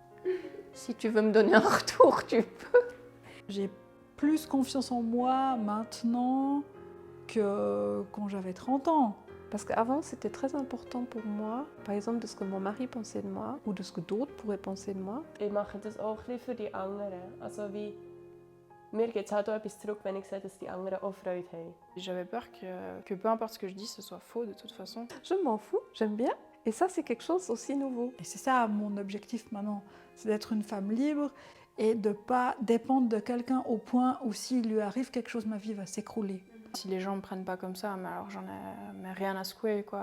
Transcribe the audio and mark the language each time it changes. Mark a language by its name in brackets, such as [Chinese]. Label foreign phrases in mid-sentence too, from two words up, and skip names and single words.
[French] Si tu veux me donner un retour, tu peux. J'ai plus confiance en moi maintenant que quand j'avais 30 ans. Parce qu'avant, c'était très important pour moi, par exemple, de ce que mon mari pensait de moi ou de ce que d'autres pourraient penser de moi. [German] Ich mache das auch ein bisschen für die anderen. Also wie, mir gibt es halt auch etwas zurück, wenn ich sehe, dass die anderen auch Freude haben. [French] J'avais peur que peu importe ce que je dis, ce soit faux de toute façon. Je m'en fous, j'aime bien. Et ça, c'est quelque chose aussi nouveau. Et c'est ça mon objectif maintenant, c'est d'être une femme libre et de ne pas dépendre de quelqu'un au point où s'il lui arrive quelque chose, ma vie va s'écrouler. Si les gens me prennent pas comme ça, mais alors j'en ai rien à secouer, quoi.